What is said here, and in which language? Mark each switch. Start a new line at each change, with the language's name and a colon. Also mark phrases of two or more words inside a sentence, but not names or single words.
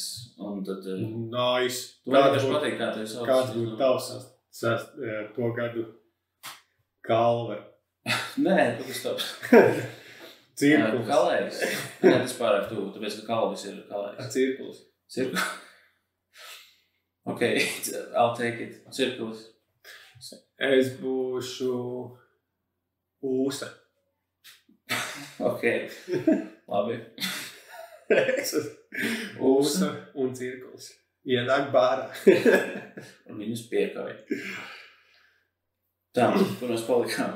Latvian: Un tad... Nice. Tu vienkārši pateikt, kā tevi sauc. Kāds būtu tavs to gadu Kalve? Nē, tas taps. Cirkulis. Kalējs. Nē, tas pārāk tuvu, tāpēc, ka Kalvis ir Kalējs. Cirkulis. Cirkulis.
English: Ok, I'll take it.
Latvian: Cirkulis. Es būšu Ūsa. Ok, labi. Es esmu Ūsa un Cirkulis. Ienāk bārā. Un viņus piekāja. Tā, kur mēs palikām.